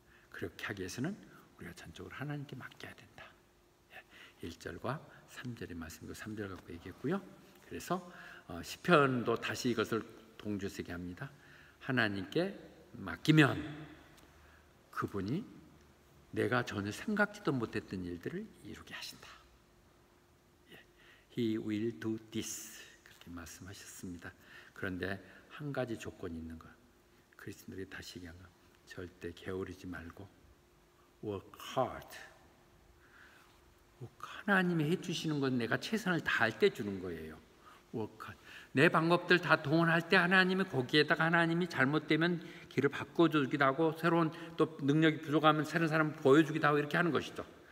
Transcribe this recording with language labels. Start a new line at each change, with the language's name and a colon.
Korean: 그렇게 하기 위해서는 우리가 전적으로 하나님께 맡겨야 된다. 1절과 3절의 말씀이고 3절 갖고 얘기했고요. 그래서 시편도 다시 이것을 동주세게 합니다. 하나님께 맡기면 그분이 내가 전혀 생각지도 못했던 일들을 이루게 하신다.
English: He will do this
Korean: 그렇게 말씀하셨습니다. 그런데 한 가지 조건이 있는 것. 그리스도인들이 다시 얘기한 것. 절대 게으르지 말고
English: work hard.
Korean: 하나님이 해주시는 건 내가 최선을 다할 때 주는 거예요.
English: work hard.
Korean: 내 방법들 다 동원할 때 하나님이 거기에다가 하나님이 잘못되면 길을 바꿔주기도 하고 새로운 또 능력이 부족하면 새로운 사람을 보여주기도 하고 이렇게 하는 것이죠.